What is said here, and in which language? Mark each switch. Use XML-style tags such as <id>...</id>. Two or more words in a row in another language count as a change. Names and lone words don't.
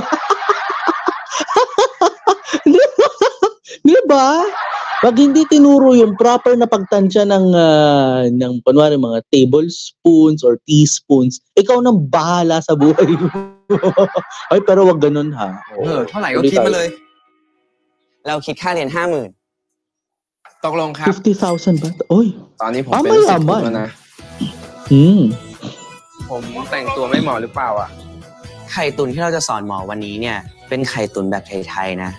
<tl>Di ba? Pag hindi tinuro yung proper na pagtansya ng panwari mga</tl> <en>tablespoons or teaspoons,</en> <tl>ikaw nang bahala sa buhay mo. Ay, pero wag ganun ha.</tl> <th>เท่าไหร่ก็คิดมาเลย เราคิดค่าเรียน 50,000 ตกลงครับ</th> <tl>50,000 baht? Oy.</tl> <th>ตอนนี้ผมเป็นลูกศิษย์คุณแล้วนะ ผมแต่งตัวไม่เหมาะหรือเปล่าอ่ะ ไข่ตุ๋นที่เราจะสอนหมอวันนี้เนี่ย เป็นไข่ตุ๋นแบบไทยๆนะ</th>